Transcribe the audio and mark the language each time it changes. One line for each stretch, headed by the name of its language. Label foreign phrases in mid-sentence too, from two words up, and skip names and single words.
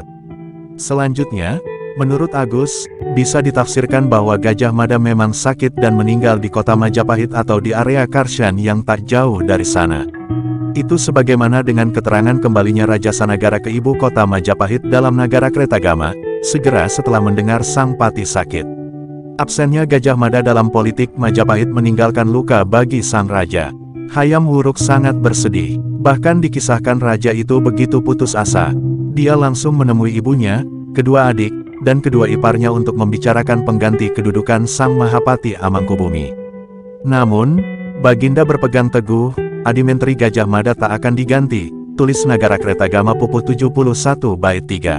Indonesian: Selanjutnya, menurut Agus, bisa ditafsirkan bahwa Gajah Mada memang sakit dan meninggal di kota Majapahit atau di area Karshan yang tak jauh dari sana. Itu sebagaimana dengan keterangan kembalinya Raja Sanagara ke ibu kota Majapahit dalam Nagara Kretagama, segera setelah mendengar sang pati sakit. Absennya Gajah Mada dalam politik Majapahit meninggalkan luka bagi sang raja. Hayam Wuruk sangat bersedih. Bahkan dikisahkan raja itu begitu putus asa, dia langsung menemui ibunya, kedua adik, dan kedua iparnya untuk membicarakan pengganti kedudukan sang Mahapati Amangkubumi. Namun, Baginda berpegang teguh, Adimenteri Gajah Mada tak akan diganti, tulis Nagara Kretagama Pupuh 71 bait 3.